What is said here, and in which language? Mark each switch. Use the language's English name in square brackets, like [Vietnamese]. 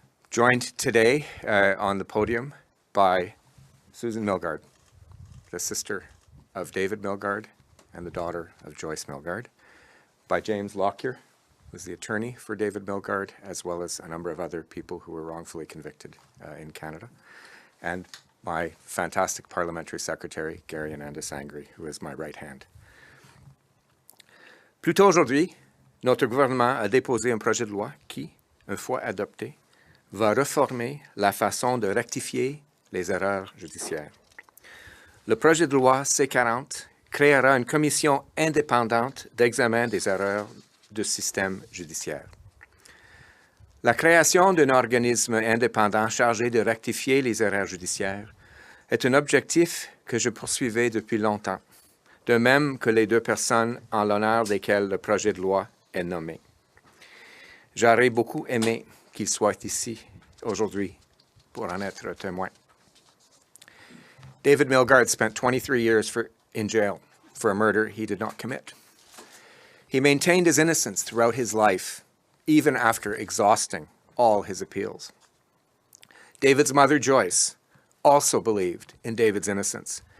[English] Joined today on the podium by Susan Milgaard, the sister of David Milgaard and the daughter of Joyce Milgaard, by James Lockyer, who's the attorney for David Milgaard, as well as a number of other people who were wrongfully convicted in Canada, and my fantastic parliamentary secretary, Gary Anandasangri, who is my right hand. [French] Plus tôt aujourd'hui, notre gouvernement a déposé un projet de loi qui, une fois adopté, va réformer la façon de rectifier les erreurs judiciaires. Le projet de loi C-40 créera une commission indépendante d'examen des erreurs du système judiciaire. La création d'un organisme indépendant chargé de rectifier les erreurs judiciaires est un objectif que je poursuivais depuis longtemps, de même que les deux personnes en l'honneur desquelles le projet de loi est nommé. J'aurais beaucoup aimé qu'il soit ici aujourd'hui pour en être témoin. [English] David Milgaard spent 23 years in jail for a murder he did not commit. He maintained his innocence throughout his life, even after exhausting all his appeals. David's mother, Joyce, also believed in David's innocence.